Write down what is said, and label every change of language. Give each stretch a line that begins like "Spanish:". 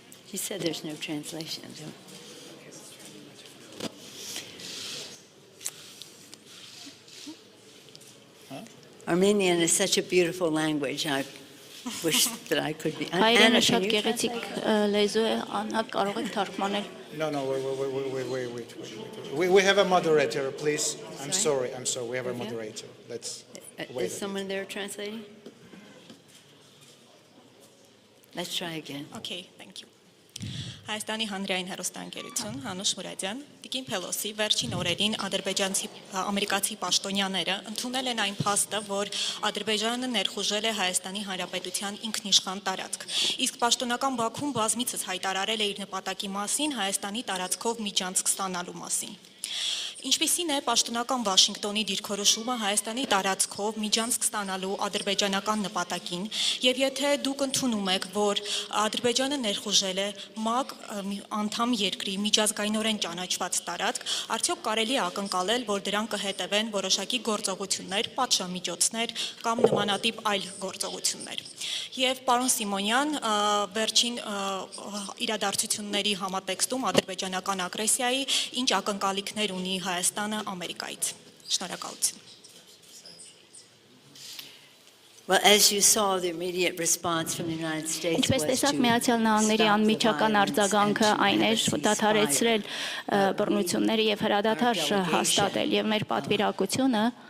English: You said there's no translation. Armenian is such a beautiful language. wish that I could be.
Armenian: Հայերենը
English: Anna,
Armenian: շատ
English: can you
Armenian: գեղեցիկ լեզու է, Աննա կարող եք թարգմանել։
English: No, wait. We have a moderator, please. I'm sorry. We have a moderator. Let's wait. Is someone there translating? Let's try again. Okay, thank you.
Armenian: Հայաստանի հանրային հեռուստաընկերություն, Հանուշ Մուրադյան, Տիկին Փելոսի վերջին օրերին ամերիկացի պաշտոնյաները ընդունել են այն փաստը, որ Ադրբեջանը ներխուժել է Հայաստանի Հանրապետության ինքնիշխան տարածք։ Իսկ պաշտոնական Բաքուն բազմիցս հայտարարել է իր նպատակի մասին Հայաստանի տարածքով միջանցք ստանալու մասին։ Ինչպիսին է պաշտոնական Վաշինգտոնի դիրքորոշումը Հայաստանի տարածքով միջանցք ստանալու ադրբեջանական նպատակին, եւ եթե դուք ընդունում եք, որ Ադրբեջանը ներխուժել է ՄԱԿ անդամ երկրի միջազգայինորեն ճանաչված տարածք, արդյոք կարելի է ակնկալել, որ դրան կհետևեն որոշակի գործողություններ, պատժամիջոցներ կամ նմանատիպ այլ գործողություններ։ Եվ պարոն Սիմոնյան, վերջին իրադարձությունների համատեքստում ադրբեջանական ագրեսիայի ինչ ակնկալիքներ ունի Հայաստանը Ամերիկայից։ Շնորհակալություն։
English: Well, as you saw, the immediate response from the United States
Armenian: Ինչպես տեսաք, Միացյալ Նահանգների անմիջական արձագանքը այն էր դադարեցրել բռնությունները եւ հրադադար հաստատել եւ մեր պատվիրակությունը